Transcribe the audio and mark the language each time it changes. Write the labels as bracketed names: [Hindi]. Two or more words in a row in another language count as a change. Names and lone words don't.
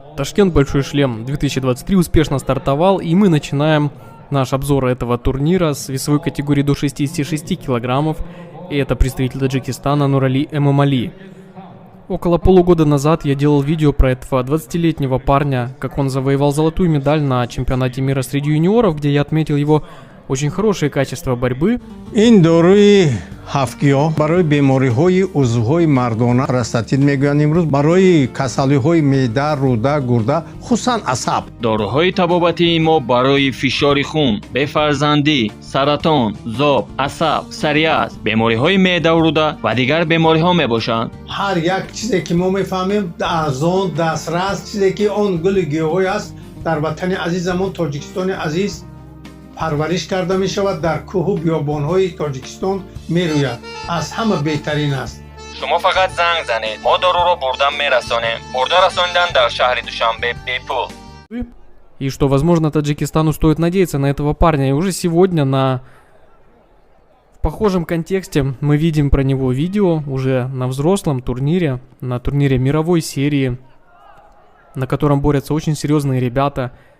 [Russian] Ташкент Большой Шлем 2023 успешно стартовал, и мы начинаем наш обзор этого турнира с весовой категории до 66 килограммов. И это представитель Таджикистана Нурали Эмомали. Около полугода назад я делал видео про этого 20-летнего парня, как он завоевал золотую медаль на чемпионате мира среди юниоров, где я отметил его очень хорошие качества борьбы. [Persian] این دوره هفتگی‌ها برای بیماری‌های عضوهای مردانه پرستاتید میگویند. امروز برای کسالی‌های معده، روده، گرده، خصوصا عصب. داروهای طبابتی ما برای فشار خون، بفرزندی، سرطان، ذوب، عصب، سریعت، بیماری‌های معده و روده و دیگر بیماری‌ها میباشند. هر یک چیزی که ما میفهمیم از آن دسترس چیزی که آن گل گیاهی است در وطن عزیزمون تاجیکستان عزیز پرورش کرده می شود، در کوه و بیابان‌های تاجیکستان می روید. از همه بهترین است. شما فقط زنگ زنید، ما دارو رو بردن میرسانیم. برده رساندن در شهر دوشنبه بپول. [Russian] И что, возможно, Таджикистану стоит надеяться на этого парня. И уже сегодня в похожем контексте мы видим про него видео уже на взрослом турнире, на турнире мировой серии, на котором борются очень серьезные ребята.